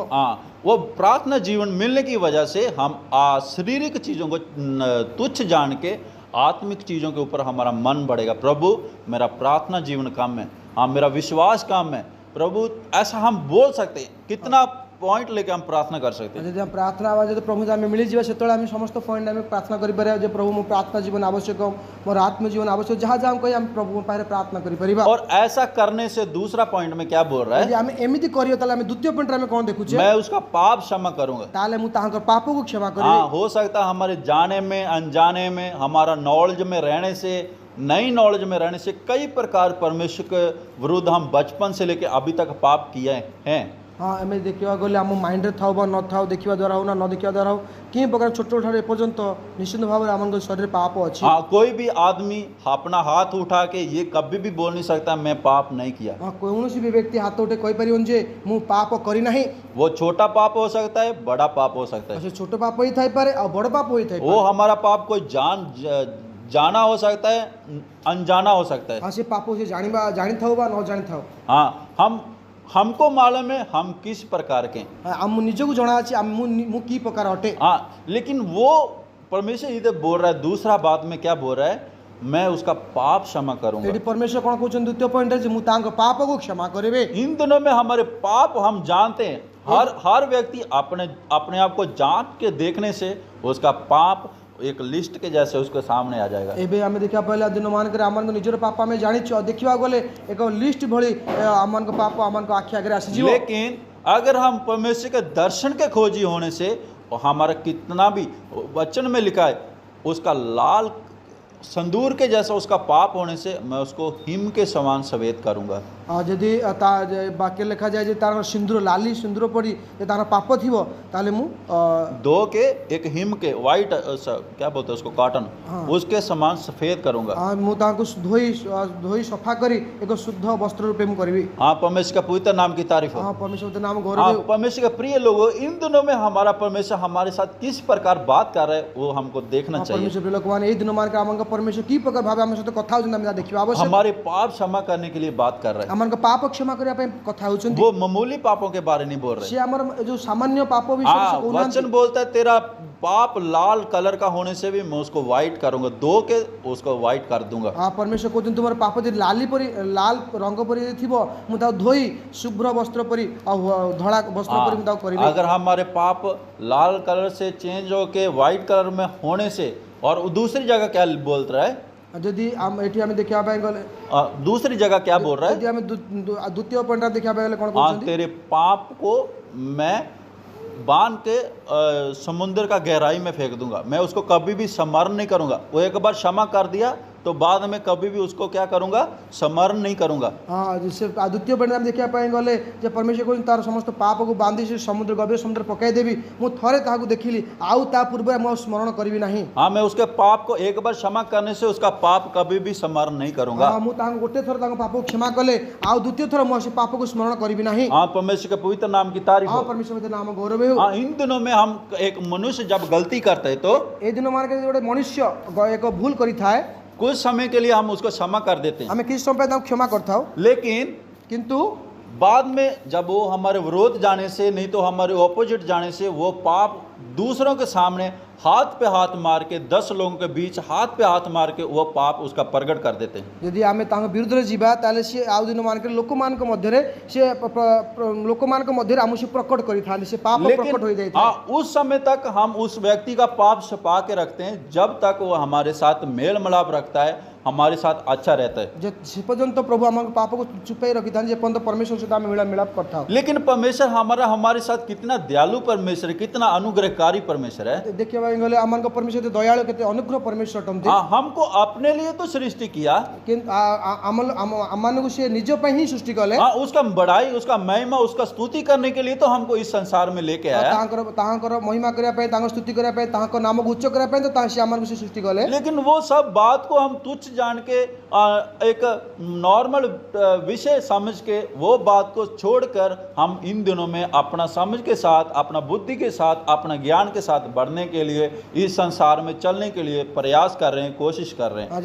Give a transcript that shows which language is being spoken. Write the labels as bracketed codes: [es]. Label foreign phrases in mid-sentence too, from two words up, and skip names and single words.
[hi] हाँ, वो प्रार्थना जीवन मिलने की वजह से हम शारीरिक चीज़ों को तुच्छ जान के आत्मिक चीज़ों के ऊपर हमारा मन बढ़ेगा। प्रभु मेरा प्रार्थना जीवन काम है, हाँ मेरा विश्वास काम है प्रभु, ऐसा हम बोल सकते हैं। कितना पॉइंट लेके हम प्रार्थना कर सकते हैं। [or] ଯଦି ଆମେ ପ୍ରାର୍ଥନା ହେବା ଯଦି ପ୍ରଭୁ ଆମେ ମିଳିଯିବା ସେତେବେଳେ ଆମେ ସମସ୍ତ ପଏଣ୍ଟ ଆମେ ପ୍ରାର୍ଥନା କରିପାରିବା ଯେ ପ୍ରଭୁ ମୋ ପ୍ରାର୍ଥନା ଜୀବନ ଆବଶ୍ୟକ, ମୋର ଆତ୍ମ ଜୀବନ ଆବଶ୍ୟକ, ଯାହା ଯାହା ଆମେ କହି ଆମେ ପ୍ରଭୁଙ୍କ ପାଖରେ ପ୍ରାର୍ଥନା କରିପାରିବା। [hi] और ऐसा करने से दूसरा पॉइंट में क्या बोल रहा [or] ଯଦି [hi] है, [or] ଆମେ ଏମିତି କରିବା ତାହେଲେ ଆମେ ଦ୍ୱିତୀୟ ପଏଣ୍ଟରେ ଆମେ କ'ଣ ଦେଖୁଛେ, [hi] मैं उसका पाप क्षमा करूंगा। [or] ତାହେଲେ ମୁଁ ତାହାଙ୍କର ପାପକୁ କ୍ଷମା କରିବି। [hi] हाँ, हो सकता है हमारे जाने में अनजाने में, हमारा नॉलेज में रहने से, नई नॉलेज में रहने से कई प्रकार परमेश्वर के विरुद्ध हम बचपन से लेके अभी तक पाप किए हैं। [or] ହଁ ଆମେ ଦେଖିବାକୁ ଗଲେ ଆମ ମାଇଣ୍ଡରେ ଥାଉ ବା ନଥାଉ, ଦେଖିବା ଦ୍ୱାରା ହଉ ନା ନ ଦେଖିବା ଦ୍ୱାରା ହଉ, କେଉଁ ପ୍ରକାର ଛୋଟ ଠାରୁ ଏପର୍ଯ୍ୟନ୍ତ ନିଶ୍ଚିତ ଭାବରେ ଆମ ଶରୀରରେ ପାପ ଅଛି। [hi] हाँ, कोई भी आदमी अपना हाथ उठा के ये कभी भी बोल नहीं सकता मैं पाप नहीं किया। [or] ହଁ କୌଣସି ବି ବ୍ୟକ୍ତି ହାତ ଉଠେଇ କହିପାରିବନି ଯେ ମୁଁ ପାପ କରିନାହିଁ। [hi] वो छोटा पाप हो सकता है, बड़ा पाप हो सकता है। [or] ସେ ଛୋଟ ପାପ ହୋଇଥାଇପାରେ ଆଉ ବଡ଼ ପାପ ହୋଇଥାଇପାରେ। [hi] वो हमारा पाप कोई जाना हो सकता है, अनजाना हो सकता है। [or] ହଁ ସେ ପାପ ସେ ଜାଣିଥାଉ ବା ନ ଜାଣିଥାଉ। [hi] हाँ, हमको मालूम है हम किस प्रकार के हैं। [or] ମୁଁ ନିଜକୁ ଜଣାଅଛି ମୁଁ କି ପ୍ରକାର ଅଟେ। [hi] हाँ, लेकिन वो परमेश्वर इधर बोल रहा है, दूसरा बात में क्या बोल रहा है, मैं उसका पाप क्षमा करूंगा। [or] ଏଠି ପରମେଶ୍ୱର କ'ଣ କହୁଛନ୍ତି ଦ୍ୱିତୀୟ ପଏଣ୍ଟରେ ଯେ ମୁଁ ତାଙ୍କ ପାପକୁ କ୍ଷମା କରିବି। [hi] इन दिनों में हमारे पाप हम जानते हैं। हर व्यक्ति अपने आप को जांच के देखने से उसका पाप एक लिस्ट के जैसे उसके सामने आ जाएगा। [or] ଏବେ ଆମେ ଦେଖିବା पहिला ଦିନମାନଙ୍କରେ ଆମମାନଙ୍କ ନିଜର ପାପ ଆମେ ଜାଣିଛୁ ଆଉ ଦେଖିବାକୁ गले ଏକ लिस्ट भଳି ଆମମାନଙ୍କ ପାପ ଆମମାନଙ୍କ ଆଖି ଆଗରେ ଆସିଯିବ। [hi] लेकिन अगर हम परमेश्वर के दर्शन के खोजी होने से हमारा कितना भी वचन में लिखा है उसका लाल संदूर के जैसा उसका पाप होने से मैं उसको हिम के समान सफेद करूंगा। [or] ଯଦି ବାକ୍ୟ ଲେଖାଯାଏ ଯେ ତାର ସିନ୍ଦୁର ଲାଲି ସିନ୍ଦୁର ପଡ଼ି ଯେ ତାର ପାପ ଥିବ ତାହେଲେ ମୁଁ [hi] दो के एक हिम के वाइट क्या बोलते हैं उसको, कॉटन, उसके समान सफेद करूंगा। [or] ମୁଁ ତାଙ୍କୁ ଧୋଇ ସଫା କରି ଏକ ଶୁଦ୍ଧ ବସ୍ତ୍ର ରୂପେ ମୁଁ କରିବି। [hi] हाँ, परमेश्वर का पवित्र नाम की तारीफ हो। [or] ହଁ ପରମେଶ୍ୱର ନାମ ଗୌରବ [hi] हाँ, [or] ହେଉ। [hi] परमेश्वर के प्रिय लोगों, इन दिनों में हमारा परमेश्वर हमारे साथ किस प्रकार बात कर रहा है वो हमको देखना चाहिए। [or] ପରମେଶ୍ୱର ପ୍ରିୟ ଲୋକମାନେ ଏଇ ଦିନମାନଙ୍କରେ ଆମଙ୍କ ପରମେଶ୍ୱର କି ପ୍ରକାର ଭାବେ ଆମ ସହିତ କଥା ହେଉଛନ୍ତି ଆମେ ତାହା ଦେଖିବା ଆବଶ୍ୟକ। [hi] हमारे पाप क्षमा करने के लिए बात कर रहा है। [or] ଆମମାନଙ୍କ ପାପ କ୍ଷମା କରିବା ପାଇଁ କଥା ହେଉଛନ୍ତି। [hi] वो मामूली पापों के बारे नहीं बोल रहे। [or] ସେ ଆମର ଯୋଉ ସାମାନ୍ୟ ପାପ ବିଷୟରେ ସେ [hi] हाँ, [or] କହୁନାହାନ୍ତି। [hi] वचन बोलता है तेरा पाप लाल कलर का होने से भी मैं उसको व्हाइट करूंगा, धो के उसको व्हाइट कर दूंगा। [or] ପରମେଶ୍ୱର କହୁଛନ୍ତି ତୁମର ପାପ ଯଦି ଲାଲ ରଙ୍ଗ ପରି ଥିବ ମୁଁ ତାକୁ ଧୋଇ ଶୁଭ୍ର ବସ୍ତ୍ର ପରି ଆଉ ଧଳା ବସ୍ତ୍ର ପରି ମୁଁ ତାକୁ କରିବି। [hi] अगर हमारे पाप लाल कलर से चेंज होके व्हाइट कलर में होने से, और दूसरी जगह क्या बोल रहा है, [or] ଯଦି ଏଠି ଆମେ ଦେଖିବା ପାଇଁ ଗଲେ [hi] दूसरी जगह क्या बोल रहा है, [or] ଯଦି ଆମେ ଦ୍ୱିତୀୟ ପଏଣ୍ଟରେ ଦେଖିବା ପାଇଁ ଗଲେ କ'ଣ [hi] हाँ, [or] କହୁଛନ୍ତି, [hi] तेरे पाप को मैं बांध के समुद्र का गहराई में फेंक दूंगा, मैं उसको कभी भी स्मरण नहीं करूंगा। वो एक बार क्षमा कर दिया तो बाद में कभी भी उसको क्या करूंगा, स्मरण नहीं करूंगा। [or] ହଁ ସେ ଦ୍ୱିତୀୟ ପଏଣ୍ଟରେ ଆମେ ଦେଖିବା ପାଇଁ ଗଲେ ଯେ ପରମେଶ୍ୱର କହୁଛନ୍ତି ତାର ସମସ୍ତ ପାପକୁ ବାନ୍ଧି ସେ ସମୁଦ୍ର ଗଭୀର ସମୁଦ୍ର ପକାଇଦେବି, ମୁଁ ଥରେ ତାହାକୁ ଦେଖିଲି ଆଉ ତା ପୂର୍ବରୁ ମୁଁ ସ୍ମରଣ କରିବି ନାହିଁ। [hi] हाँ, मैं उसके पाप को एक बार क्षमा करने से उसका पाप कभी भी स्मरण नहीं करूंगा। [or] ମୁଁ ତାଙ୍କୁ ଗୋଟେ ଥର ତାଙ୍କ ପାପକୁ କ୍ଷମା କଲେ ଆଉ ଦ୍ୱିତୀୟ ଥର ମୁଁ ସେ ପାପକୁ ସ୍ମରଣ କରିବି ନାହିଁ। [hi] हाँ, परमेश्वर के पवित्र नाम की तारीफ [or] ହଁ [hi] हो। [or] ପରମେଶ୍ୱର ନାମ ଗୌରବ ହେଉ। [hi] हाँ, इन दिनों में हम एक मनुष्य जब गलती करते है तो [or] ଏଇ ଦିନମାନଙ୍କରେ ଗୋଟେ ମନୁଷ୍ୟ ଏକ ଭୁଲ କରିଥାଏ [hi] कुछ समय के लिए हम उसको क्षमा कर देते हैं, [or] ଆମେ କିଛି ସମୟ ପାଇଁ ତାଙ୍କୁ କ୍ଷମା କରିଥାଉ, [hi] लेकिन [or] କିନ୍ତୁ [hi] बाद में जब वो हमारे विरोध जाने से, नहीं तो हमारे ऑपोजिट जाने से, वो पाप दूसरों के सामने हाथ पे हाथ मार के 10 लोगों के बीच हाथ पे हाथ मार के वो पाप उसका प्रकट कर देते हैं। [or] ଯଦି ଆମେ ତାଙ୍କ ବିରୁଦ୍ଧରେ ଯିବା ତାହେଲେ ସିଏ ଆଉ ଦିନମାନଙ୍କରେ ଲୋକମାନଙ୍କ ମଧ୍ୟରେ ସେ ଲୋକମାନଙ୍କ ମଧ୍ୟରେ ଆମକୁ ସେ ପ୍ରକଟ କରିଥାନ୍ତି, ସେ ପାପ ପ୍ରକଟ ହୋଇଯାଇଥାଏ। [hi] हाँ, उस समय तक हम उस व्यक्ति का पाप छिपा के रखते हैं जब तक वो हमारे साथ मेल मिलाप रखता है, हमारे साथ अच्छा रहता है। [or] ସେ ପର୍ଯ୍ୟନ୍ତ ପ୍ରଭୁ ଆମ ପାପକୁ ଚୁପାଇ ରଖିଥାନ୍ତି ଯେପର୍ଯ୍ୟନ୍ତ ପରମେଶ୍ୱର ସହିତ ଆମେ ମିଳାପ କରିଥାଉ। [hi] लेकिन परमेश्वर हमारे साथ कितना दयालु परमेश्वर है, कितना अनुग्रहकारी परमेश्वर है। [or] ଦେଖିବା ପାଇଁ ଗଲେ ଆମମାନଙ୍କ ପରମେଶ୍ୱର କେତେ ଦୟାଳୁ କେତେ ଅନୁଗ୍ରହ ପରମେଶ୍ୱର ଅଟନ୍ତି। [hi] हाँ, हमको अपने लिए तो सृष्टि किया, [or] କିନ୍ତୁ ଆମମାନଙ୍କୁ ସେ ନିଜ ପାଇଁ ହିଁ ସୃଷ୍ଟି କଲେ। [hi] हाँ, उसका बड़ाई, उसका महिमा, उसका स्तुति करने के लिए तो हमको इस संसार में लेके आया। [or] ତାଙ୍କର ମହିମା କରିବା ପାଇଁ, ତାଙ୍କ ସ୍ତୁତି କରିବା ପାଇଁ, ତାଙ୍କ ନାମକୁ ଉଚ୍ଚ କରିବା ପାଇଁ ତ ସେ ଆମମାନଙ୍କୁ ସେ ସୃଷ୍ଟି କଲେ। [hi] लेकिन वो सब बात को हम तुच्छ जान के एक नॉर्मल विषय समझ के वो बात को छोड़कर हम इन दिनों में अपना समझ के साथ, अपना बुद्धि के साथ, अपना ज्ञान के साथ बढ़ने के लिए, इस संसार में चलने के लिए प्रयास कर रहे हैं, कोशिश कर रहे हैं।